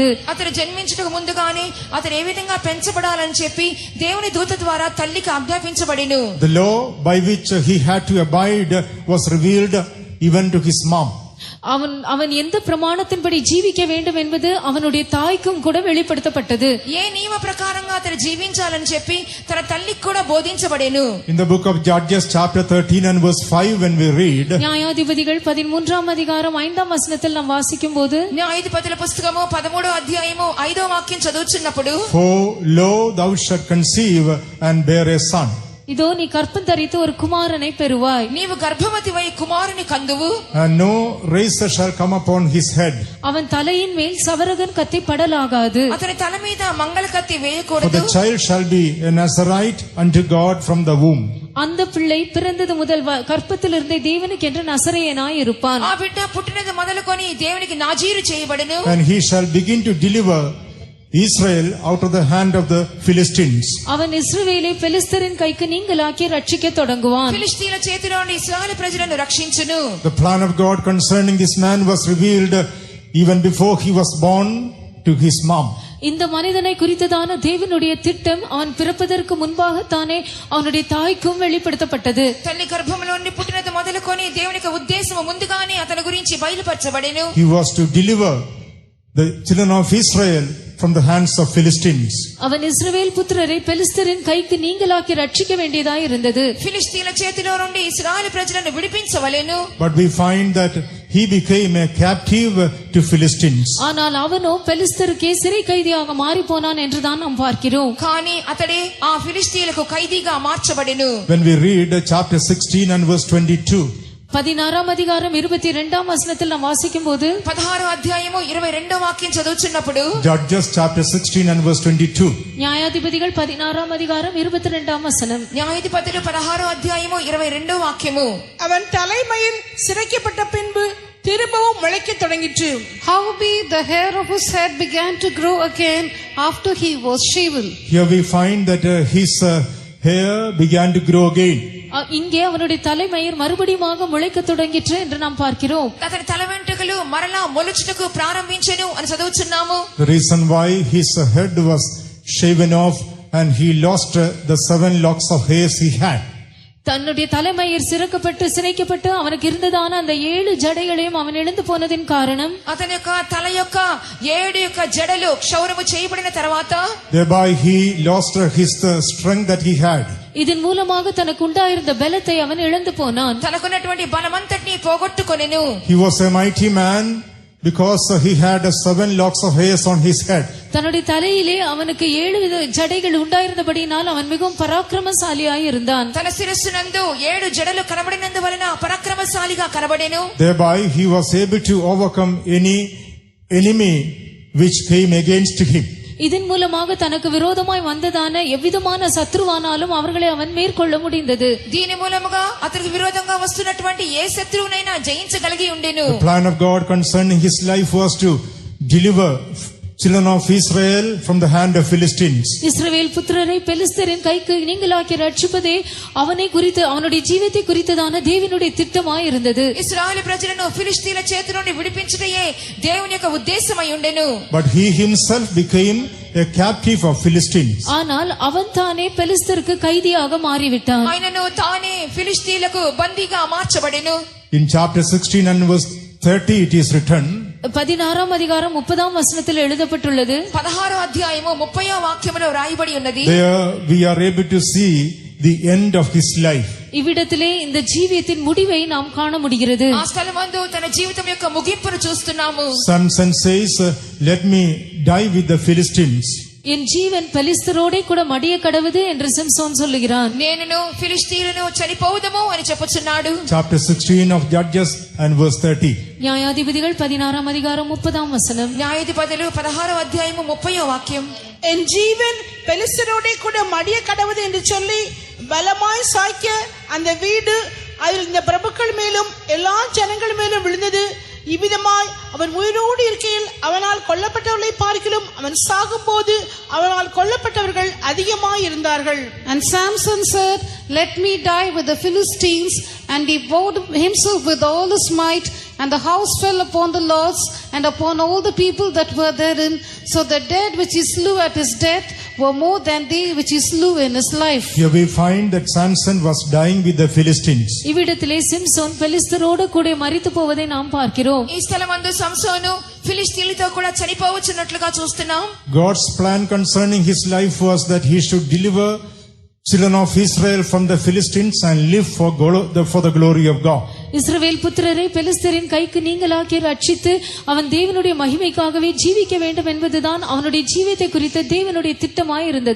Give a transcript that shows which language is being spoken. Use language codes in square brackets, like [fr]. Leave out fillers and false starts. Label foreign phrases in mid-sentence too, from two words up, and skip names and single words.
[te] అతను జన్మించుటకు ముందుగానే అతను ఏ విధంగా పెంచబడాలని చెప్పి దేవుని దూత ద్వారా తల్లికి ఆజ్ఞాపించబడెను. [en] The law by which he had to abide was revealed even to his mom. [ta] அவன் எந்த பிரமாணத்தின்படி ஜீவிக்க வேண்டும் என்பது அவனுடைய தாய்க்கும் கூட வெளிப்படுத்தப்பட்டது. [te] ఏ నియమ ప్రకారంగా అతను జీవించాలని చెప్పి తన తల్లికి కూడా బోధించబడెను. [en] In the book of Judges chapter 13 and verse 5 when we read, [ta] நியாயாதிபதிகள் 13ஆம் அதிகாரம் 5ஆம் வசனத்தில் நாம் வாசிக்கும்போது, [te] న్యాయాధిపతుల పుస్తకము 13వ అధ్యాయము 5వ వాక్యం చదువుచున్నప్పుడు, [en] for lo thou shalt conceive and bear a son. [ta] இதோ நீ கற்பம் தரித்து ஒரு குமாரனை பெறுவாய். [te] నీవు గర్భవతివై కుమారుని కందువు. [en] And no razor shall come upon his head. [ta] அவன் தலையின் மேல் சவரகன் கத்தி படலாகாது. [te] అతని తల మీద మంగళ కత్తి For వేయకూడదు. [en] the child shall be a Nazarite unto God from the womb. [ta] அந்த பிள்ளை பிறந்தது முதல் கற்பத்திலிருந்தே தேவனுக்கு என்று நசரேயனாய் இருப்பான். [te] ఆ బిడ్డ పుట్టినది మొదలుకొని దేవునికి నాజీరు చేయబడెను. [en] And he shall begin to deliver Israel out of the hand of the Philistines. [ta] அவன் இஸ்ரவேலை பெலிஸ்தரின் கைக்கு நீங்களாக்கி ரட்சிக்க தொடங்குவான். [te] ఫిలిష్తీయుల చేతిలో నుండి ఇశ్రాయేలు ప్రజలను రక్షించును. [en] The plan of God concerning this man was revealed even before he was born to his mom. [ta] இந்த மனிதனை குறித்ததான தேவனுடைய திட்டம் அவன் பிறப்பதற்கு முன்பாக தானே அவனுடைய தாய்க்கும் வெளிப்படுத்தப்பட்டது. [te] తల్లి గర్భంలో నుండి పుట్టినది మొదలుకొని దేవునికి ఉద్దేశము ముందుగానే అతని గురించి బయలుపరచబడెను. [en] He was to deliver the children of Israel from the hands of Philistines. [ta] அவன் இஸ்ரவேல் புத்திரரை பெலிஸ்தரின் கைக்கு நீங்களாக்கி ரட்சிக்க வேண்டியதாய் இருந்தது. [te] ఫిలిష్తీయుల చేతిలో నుండి ఇశ్రాయేలు ప్రజలను విడిపించవలెను. [en] But we find that he became a captive to Philistines. [ta] ஆனால் அவனோ பெலிஸ்தருக்கே சிறை கைதியாக மாறி போனான் என்றுதான் நாம் பார்க்கிறோம். [te] కానీ అతడే ఆ ఫిలిష్తీయులకు ఖైదీగా మార్చబడెను. [en] When we read chapter 16 and verse 22, [ta] 16ஆம் அதிகாரம் 22ஆம் வசனத்தில் நாம் வாசிக்கும்போது, [te] 16వ అధ్యాయము 22వ వాక్యం చదువుచున్నప్పుడు, [en] Judges chapter 16 and verse 22, [ta] நியாயாதிபதிகள் 16ஆம் அதிகாரம் 22ஆம் வசனம், [te] న్యాయాధిపతులు 16వ అధ్యాయము 22వ వాక్యము, [ta] அவன் தலைமையில் சிரைக்கப்பட்ட பின்பு திரும்பவும் முளைக்க தொடங்கிற்று. [en] Howbeit the hair of his head began to grow again after he was shaven. here we find that his hair began to grow again. [ta] இங்கே அவனுடைய தலைமயிர் மறுபடியும் முளைக்க தொடங்கிற்று என்று நாம் பார்க்கிறோம். [te] అతని తల వెంట్రుకలు మరలా మొలుచుటకు ప్రారంభించెను అని చదువుచున్నాము. [en] The reason why his head was shaven off and he lost the 7 locks of hairs he had. [ta] தன்னுடைய தலைமயிர் சிரைக்கப்பட்டு அவனுக்கு இருந்ததான அந்த 7 ஜடைகளையும் அவன் இழந்து போனதின் காரணம் [te] అతని యొక్క తల యొక్క 7 యొక్క జడలు క్షౌరము చేయబడిన తర్వాత [en] Thereby he lost his strength that he had. [ta] இதன் மூலமாக தனக்கு உண்டாயிருந்த பலத்தை அவன் இழந்து போனான். [te] తనకున్నటువంటి బలమంతటిని పోగొట్టుకొనెను. [en] He was a mighty man because he had 7 locks of hairs on his head. [ta] தன்னுடைய தலையிலே அவனுக்கு 7 ஜடைகள் உண்டாயிருந்தபடியினால் அவன் மிகவும் பராக்கிரமசாலியாய் இருந்தான். [te] తన శిరస్సునందు 7 జడలు కనబడినందువలన పరాక్రమశాలిగా కనబడెను. [en] Thereby he was able to overcome any enemy which came against him. [ta] இதன் மூலமாக தனக்கு விரோதமாய் வந்ததான எவ்விதமான சத்ருவானாலும் அவர்களை அவன் மேற்கொள்ள முடிந்தது. [te] దీని మూలముగా అతనికి విరోధంగా వస్తున్నటువంటి ఏ శత్రువునైనా జయించగలిగి ఉండెను. [en] The plan of God concerning his life was to deliver children of Israel from the hand of Philistines. [ta] இஸ்ரவேல் புத்திரரை பெலிஸ்தரின் கைக்கு நீங்களாக்கி ரட்சிப்பதே அவனை குறித்து அவனுடைய ஜீவித்தை குறித்ததான தேவனுடைய திட்டமாய் இருந்தது. [te] ఇశ్రాయేలు ప్రజలను ఫిలిష్తీయుల చేతి నుండి విడిపించుటయే దేవుని యొక్క ఉద్దేశమై ఉండెను. [en] But he himself became a captive of Philistines. [ta] ஆனால் அவன் தானே பெலிஸ்தருக்கு கைதியாக மாறிவிட்டான். [te] ఆయనను తానే ఫిలిష్తీయులకు బందీగా మార్చబడెను. [en] In chapter 16 and verse 30 it is written, [ta] 16 அதிகாரம் 30 வசனத்தில் எழுதப்பட்டுள்ளது. [te] 16 అధ్యాయము 30వ వాక్యములో రాయబడి ఉన్నది. [en] there we are able to see the end of his life. [ta] இவ்விடத்திலே இந்த ஜீவியத்தின் முடிவை நாம் காண முடிகிறது. [te] ఆ స్థలమందు తన జీవితం యొక్క ముగింపును చూస్తున్నాము. [en] Samson says, let me die with the Philistines. [ta] என் ஜீவன் பெலிஸ்தரோடே கூட மடிய கடவுது என்று சிம்சோன் சொல்லுகிறான். [te] నేనును ఫిలిష్తీయులను చనిపోవుదము అని చెప్పుచున్నాడు. [en] Chapter 16 of Judges and verse 30. [ta] நியாயாதிபதிகள் 16 அதிகாரம் 30 வசனம். [te] న్యాయాధిపతులు 16వ అధ్యాయము 30వ వాక్యం. [ta] என் ஜீவன் பெலிஸ்தரோடே கூட மடிய கடவுது என்று சொல்லி பலமாய் சாய்க்க அந்த வீடு அதில் இந்த பிரபுக்கள் மேலும் எல்லா ஜனங்கள் மேலும் விழுந்தது. இவ்விதமாய் அவன் உயிரோடு இருக்கையில் அவனால் கொல்லப்பட்டவர்களை பார்க்கிலும் அவன் சாகும்போது அவனால் கொல்லப்பட்டவர்கள் அதிகமாய் இருந்தார்கள். [en] And Samson said, let me die with the Philistines. And he bowed himself with all his might, and the house fell upon the lords and upon all the people that were therein. So the dead which he slew at his death were more than they which he slew in his life. Here we find that Samson was dying with the Philistines. [ta] இவ்விடத்திலே சிம்சோன் பெலிஸ்தரோடு கூட மரித்து போவதை நாம் பார்க்கிறோம். [te] ఈ స్థలమందు సంసోను ఫిలిష్తీయులతో కూడా చనిపోవచ్చున్నట్లుగా చూస్తున్నాం. [en] God's plan concerning his life was that he should deliver children of Israel from the Philistines and live for the glory of God. [ta] இஸ்ரவேல் புத்திரரை பெலிஸ்தரின் கைக்கு நீங்களாக்கி ரட்சித்து அவன் தேவனுடைய மகிமைக்காகவே ஜீவிக்க வேண்டும் என்பதுதான் அவனுடைய ஜீவித்தை குறித்த தேவனுடைய திட்டமாய் இருந்தது.